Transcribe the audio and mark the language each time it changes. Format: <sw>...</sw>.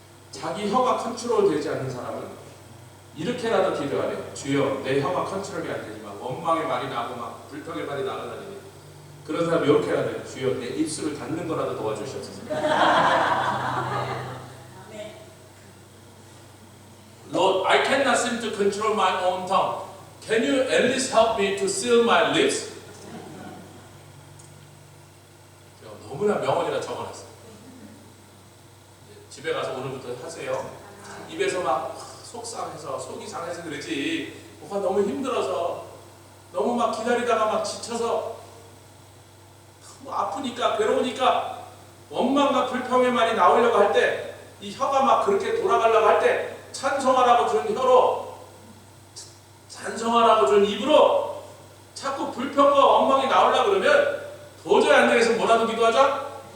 <ko>자기 혀가 컨트롤 되지 않는 사람은 이렇게라도 기도하래요. 주여 내 혀가 컨트롤이 안 되지만 원망의 말이 나고 막 불평의 말이 나가다니 그런 사람 이렇게 해야 돼요. 주여 내 입술을 닫는 거라도 도와주시옵소서.</ko> <en>Lord, I cannot seem to control my own tongue. Can you at least help me to seal my lips?</en> <ko>제가 너무나 명언이라 적어놨어요. 집에 가서 오늘부터 하세요. 입에서 막 속상해서 속이 상해서 그러지 뭐가 너무 힘들어서 너무 막 기다리다가 막 지쳐서 뭐 아프니까 괴로우니까 원망과 불평의 말이 나오려고 할 때 이 혀가 막 그렇게 돌아가려고 할 때 찬송하라고 준 혀로 찬송하라고 준 입으로 자꾸 불평과 원망이 나오려고 그러면 도저히 안 되겠어 뭐라도 기도하자?</ko>